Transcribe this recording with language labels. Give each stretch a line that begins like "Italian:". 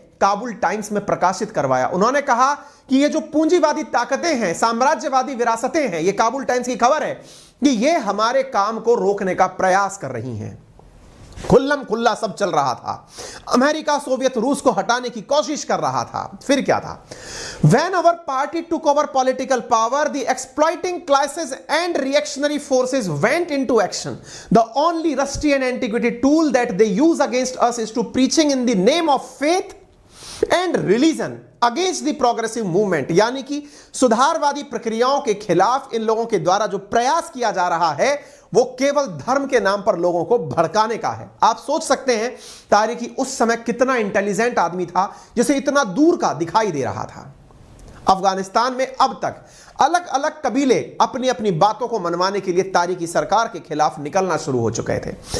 Hindi: Kabul times में प्रकाशित करवाया। उन्होंने कहा कि ये जो पूंजीवादी ताकतें हैं, साम्राज्यवादी विरासतें हैं, ये काबुल टाइम्स की खबर है कि ये हमारे काम को रोकने का प्रयास कर रही हैं। खुल्लम खुल्ला सब चल रहा था। अमेरिका सोवियत रूस को हटाने की कोशिश कर रहा था। फिर क्या था?
English: When our party took over political power, the exploiting classes and reactionary forces went into action. The only rusty and antiquated tool that they use against us is to preaching in the name of faith and religion against the progressive movement।
Hindi: यानी कि सुधारवादी प्रक्रियाओं के खिलाफ इन लोगों के द्वारा जो प्रयास किया जा रहा है वो केवल धर्म के नाम पर लोगों को भड़काने का है। आप सोच सकते हैं तारिकी उस समय कितना इंटेलिजेंट आदमी था जिसे इतना दूर का दिखाई दे रहा था। अफगानिस्तान में अब तक अलग अलग कबीले अपनी अपनी बातों को मनवाने के लिए तारिकी सरकार के खिलाफ निकलना शुरू हो चुके थे।